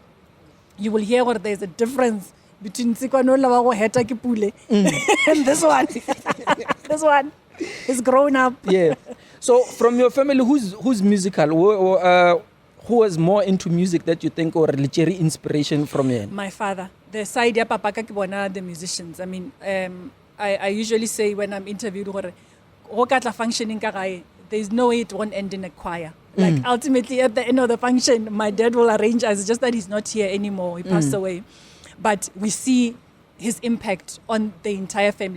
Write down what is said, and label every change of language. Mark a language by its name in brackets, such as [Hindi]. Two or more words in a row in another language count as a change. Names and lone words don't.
[English] You will hear where there's a difference between and this one. This one is grown up. Yeah. So from your family, who's musical? Who was more into music that you think or literary inspiration from you? My father. The side [Tswana] ya papa ka ke bona [English] the musicians. I mean, I usually say when I'm interviewed, functioning there's no way it won't end in a choir. Like ultimately at the end of the function, my dad will arrange us. It's just that he's not here anymore. He passed away. But we see his impact on the entire family.